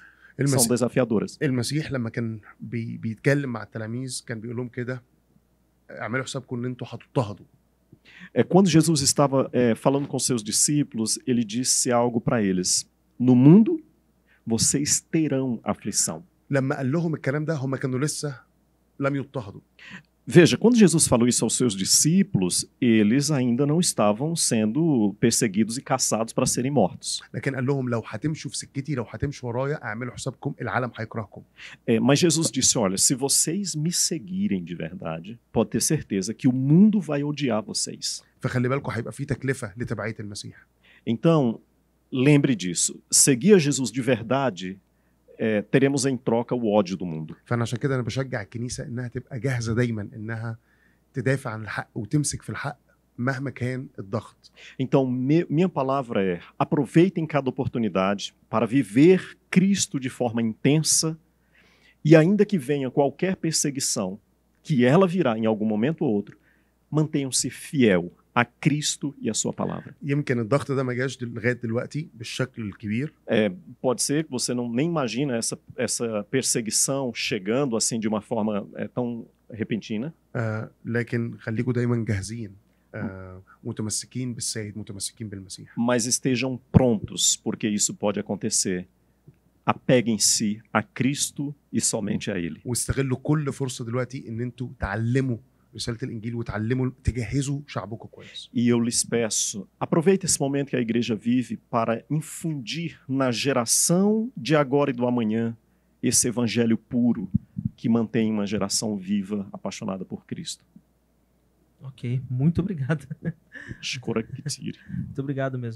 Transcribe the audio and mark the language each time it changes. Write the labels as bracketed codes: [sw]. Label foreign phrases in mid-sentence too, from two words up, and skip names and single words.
[pt] São desafiadoras. [ar] المسيح لما كان بيتكلم مع التلاميذ كان بيقول لهم كده اعملوا حسابكم ان انتوا هتضطهدوا. [pt] Quando Jesus estava falando com seus discípulos, ele disse algo para eles: no mundo vocês terão aflição. [ar] لما قال لهم الكلام ده هم كانوا لسه لم يضطهدوا. [pt] Veja, quando Jesus falou isso aos seus discípulos, eles ainda não estavam sendo perseguidos e caçados para serem mortos. [ar] لكن قال لهم لو هتمشوا في سكتي لو هتمشوا ورايا اعملوا حسابكم العالم هيكرهكم. [pt] Mas Jesus disse: olha, se vocês me seguirem de verdade, pode ter certeza que o mundo vai odiar vocês. [ar] فخلي بالكم هيبقى في تكلفة لتبعية المسيح. [pt] Então, lembre disso. Seguir a Jesus de verdade, teremos em troca o ódio do mundo. [ar] فأنا عشان كده أنا بشجع الكنيسة إنها تبقى جاهزة دايما إنها تدافع عن الحق وتمسك في الحق مهما كان الضغط. [pt] Então, minha palavra é: aproveitem cada oportunidade para viver Cristo de forma intensa e ainda que venha qualquer perseguição, que ela virá em algum momento ou outro, mantenham-se fiel a Cristo e a sua palavra. [ar] يمكن الضغط ده ما جاش لغاية دلوقتي بالشكل الكبير. [pt] Pode ser que você nem imagina essa perseguição chegando assim de uma forma tão repentina. [ar] لكن خليكم دايما جاهزين. متمسكين بالسيد متمسكين بالمسيح. [pt] Mas estejam prontos, porque isso pode acontecer. Apeguem-se a Cristo e somente a Ele. [ar] واستغلوا كل فرصة دلوقتي إن أنتوا تعلموا رسالة الإنجيل وتعلموا تجهزوا شعبكم كويس. [pt] E eu lhes peço, aproveite esse momento que a igreja vive para infundir na geração de agora e do amanhã esse evangelho puro que mantém uma geração viva, apaixonada por Cristo. Ok, muito obrigado. Muito obrigado mesmo.